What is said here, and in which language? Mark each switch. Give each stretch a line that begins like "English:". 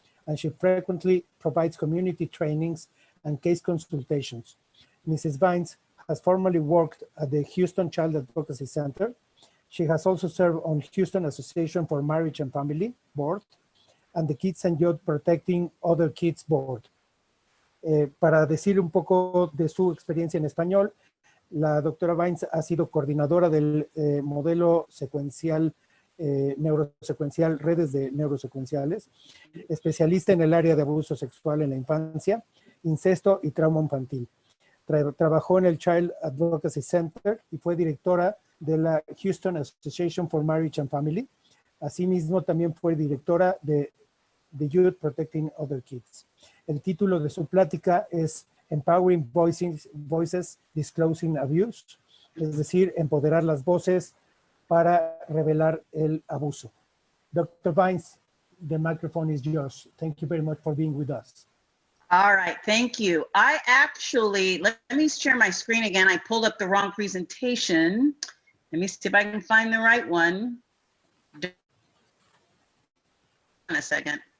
English: And she frequently provides community trainings and case consultations. Mrs. Vines has formerly worked at the Houston Child Advocacy Center. She has also served on Houston Association for Marriage and Family Board and the Kids and Youth Protecting Other Kids Board.
Spanish: Para decir un poco de su experiencia en español, la doctora Vines ha sido coordinadora del modelo secuencial, neurosecuencial, redes de neurosecuenciales, especialista en el área de abuso sexual en la infancia, incesto y trauma infantil. Trabajó en el Child Advocacy Center y fue directora de la Houston Association for Marriage and Family. Asimismo, también fue directora de The Youth Protecting Other Kids. El título de su plática es
English: Empowering Voices Disclosing Abuse,
Spanish: es decir, empoderar las voces para revelar el abuso.
English: Dr. Vines, the microphone is yours. Thank you very much for being with us. All right, thank you. I actually, let me share my screen again. I pulled up the wrong presentation. Let me see if I can find the right one. In a second.